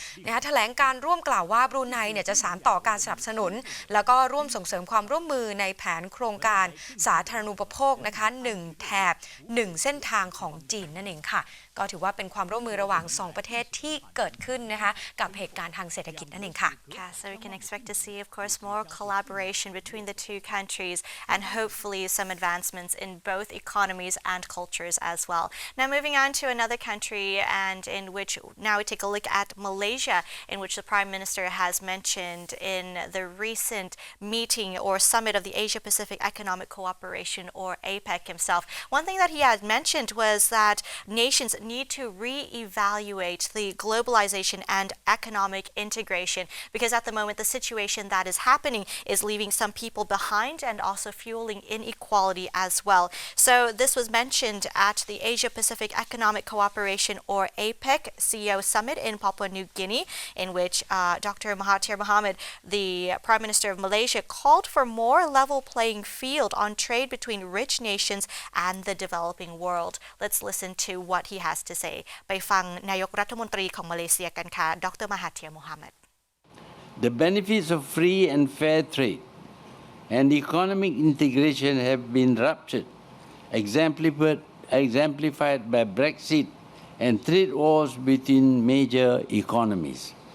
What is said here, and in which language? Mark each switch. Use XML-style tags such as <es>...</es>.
<th>นะคะแถลงการร่วมกล่าวว่าบรูไนเนี่ยจะสานต่อการสนับสนุนแล้วก็ร่วมส่งเสริมความร่วมมือในแผนโครงการสาธารณูปโภคนะคะ1แถบ1เส้นทางของจีนนั่นเองค่ะก็ถือว่าเป็นความร่วมมือระหว่าง2ประเทศที่เกิดขึ้นนะคะกับเหตุการณ์ทางเศรษฐกิจนั่นเองค่ะ</th> <en>Yeah, so we can expect to see, of course, more collaboration between the two countries and hopefully some advancements in both economies and cultures as well. Now, moving on to another country, and in which now we take a look at Malaysia, in which the Prime Minister has mentioned in the recent meeting or summit of the Asia-Pacific Economic Cooperation, or APEC himself. One thing that he had mentioned was that nations need to re-evaluate the globalization and economic integration, because at the moment the situation that is happening is leaving some people behind and also fueling inequality as well. So this was mentioned at the Asia-Pacific Economic Cooperation, or APEC CEO Summit in Papua New Guinea, in which Dr. Mahathir Mohamad, the Prime Minister of Malaysia, called for more level playing field on trade between rich nations and the developing world. Let's listen to what he has to say.</en> <th>ไปฟังนายกรัฐมนตรีของมาเลเซียกันค่ะ Dr.</th> <en>Mahathir Mohamad. The benefits of free and fair trade and economic integration have been ruptured, exemplified by Brexit and trade wars between major economies.</en>